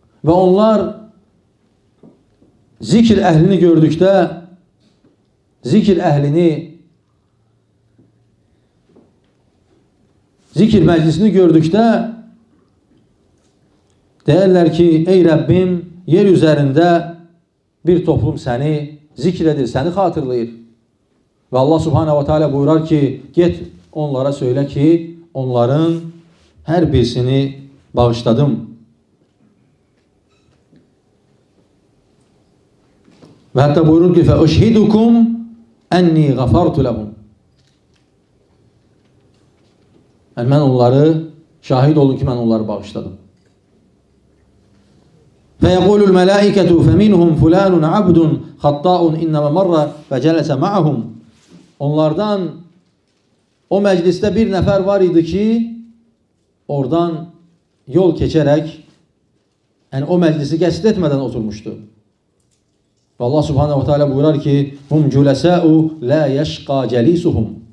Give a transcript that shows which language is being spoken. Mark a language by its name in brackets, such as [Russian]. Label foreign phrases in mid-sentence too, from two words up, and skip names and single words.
[Azerbaijani] Və onlar zikr əhlini gördükdə, zikr əhlini, zikr məclisini gördükdə deyərlər ki, ey Rəbbim, yer üzərində bir toplum səni zikr edir, səni xatırlayır. Və Allah [Arabic] سبحانه وتعالى [Azerbaijani] buyurar ki, get onlara söylə ki, onların hər birisini bağışladım. Və hətta buyurur ki, [Arabic] فَأُشْهِدُكُمْ أَنِّي غَفَرْتُ لَهُمْ. [Azerbaijani] Yəni, mən onları, şahid olun ki, mən onları bağışladım. [Arabic] فَيَقُولُ الْمَلَائِكَةُ فَمِنْهُمْ فُلَانٌ عَبْدٌ خَطَّاءٌ إِنَّمَا مَرَّ فَجَلَسَ مَعَهُمْ. [Azerbaijani] Onlardan, o məclisdə bir nəfər var idi ki, oradan yol keçərək, yəni o məclisi qəsd etmədən oturmuşdu. Və Allah [Arabic] سبحانه وتعالى [Azerbaijani] buyurar ki, [Arabic] هم الجلساء لا يشقى جليسهم.